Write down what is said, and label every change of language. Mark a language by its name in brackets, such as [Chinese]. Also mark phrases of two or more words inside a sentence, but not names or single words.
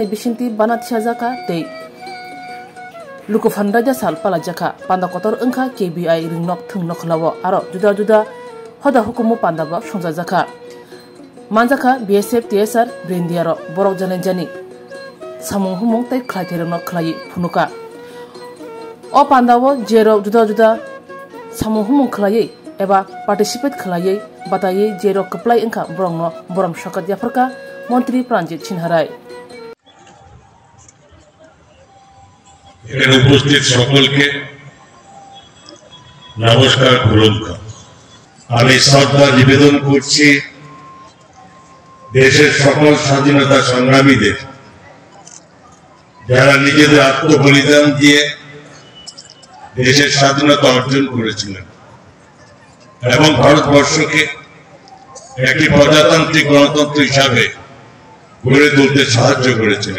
[Kok Borok] बिसिंति बानाथिया जाका तै लुकुफानराजा साल पाला जाका पांदा कतर अंखा केबीआई रिंनक थंगनखलावो आरो जुदा जुदा हदा हुकुमु पांदाबा संजा जाका मानजाखा बीएसएफ टीएसआर ब्रेन्डियारो बरक जानाय जानि सामुं हुमुं तै खलाइथेरनो खलाइ फुनुका अ पांदावो जेरो जुदा जुदा सामुं हुमुं खलायै एबा पार्टिसिपेट खलायै बातायै जेरो कप्लाय अंखा बरंनो बरम शकत याफरका मंत्री प्राणजित सिन्हाराय [Bangla] এখানে উপস্থিত সকলকে নমস্কার প্রণাম। আমি শ্রদ্ধা নিবেদন করছি দেশের সকল স্বাধীনতা সংগ্রামীদের যারা নিজেদের আত্মবলিদান দিয়ে দেশের স্বাধীনতা অর্জন করেছিলেন এবং ভারতবর্ষকে একটি প্রজাতান্ত্রিক গণতন্ত্র হিসাবে গড়ে তুলতে সাহায্য করেছিলেন।